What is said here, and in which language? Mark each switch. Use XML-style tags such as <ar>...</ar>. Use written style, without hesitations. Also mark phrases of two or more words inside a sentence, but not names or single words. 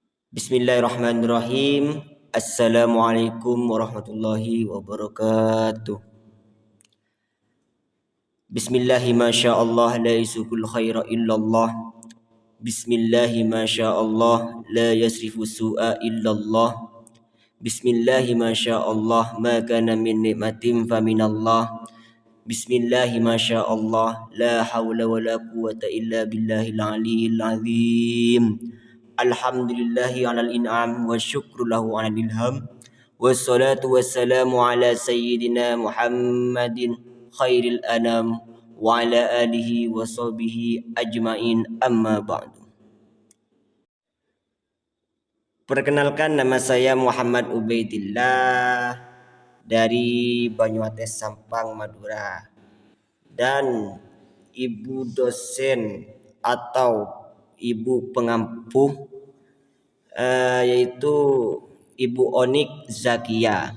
<ar>بسم الله الرحمن الرحيم. السلام عليكم ورحمة الله وبركاته. بسم الله ما شاء الله لا يسوق الخير إلا الله. بسم الله ما شاء الله لا يصرف السوء إلا الله. بسم الله ما شاء الله ما كان من نعمة فمن الله. بسم الله ما شاء الله لا حول ولا قوة إلا بالله العلي العظيم. الحمد لله على الإنعام والشكر له على الإلهام. والصلاة والسلام على سيدنا محمد خير الأنام وعلى آله وصحبه أجمعين، أما بعد.</ar> <id>Perkenalkan, nama saya Muhammad Ubaidillah dari Banyuates, Sampang, Madura. Dan ibu dosen atau ibu pengampu yaitu Ibu Onik Zakia.</id>